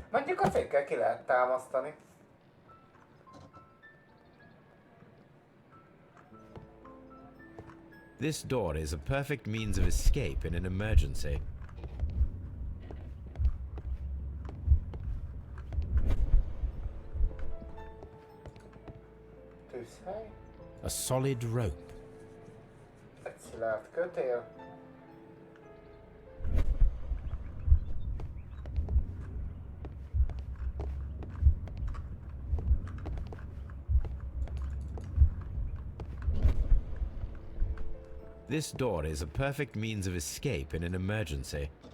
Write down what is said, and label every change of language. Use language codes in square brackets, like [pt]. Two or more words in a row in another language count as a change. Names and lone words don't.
[hu] mondjuk a fékkel ki lehet támasztani. [en] This door is a perfect means of escape in an emergency. [hu] Tűzhely. [en] A solid rope. [hu] Egy szilárd kötél. [en] This door is a perfect means of escape in an emergency.